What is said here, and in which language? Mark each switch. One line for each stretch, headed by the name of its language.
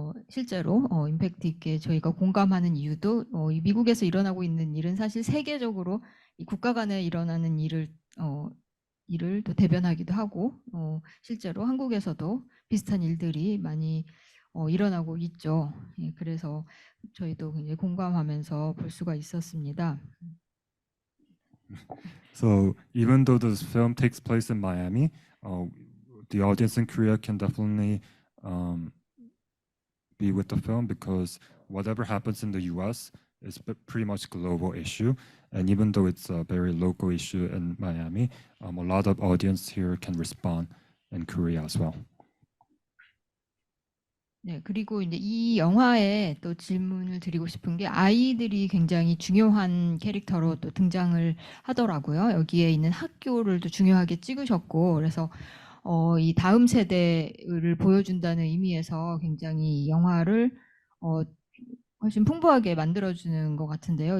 Korean: 실제로 임팩트 있게 저희가 공감하는 이유도 이 미국에서 일어나고 있는 일은 사실 세계적으로 이 국가 간에 일어나는 일을 또 대변하기도 하고 실제로 한국에서도 비슷한 일들이 많이 일어나고 있죠. 예, 그래서 저희도 굉장히 공감하면서 볼 수가 있었습니다.
English: So even though this film takes place in Miami, the audience in Korea can definitely be with the film because whatever happens in the U.S. is pretty much global issue, and even though it's a very local issue in Miami, a lot of audience here can respond in Korea as well.
Korean: 네, 그리고 이제 이 영화에 또 질문을 드리고 싶은 게 아이들이 굉장히 중요한 캐릭터로 또 등장을 하더라고요. 여기에 있는 학교를 또 중요하게 찍으셨고, 그래서 이 다음 세대를 보여준다는 의미에서 굉장히 이 영화를 훨씬 풍부하게 만들어주는 것 같은데요.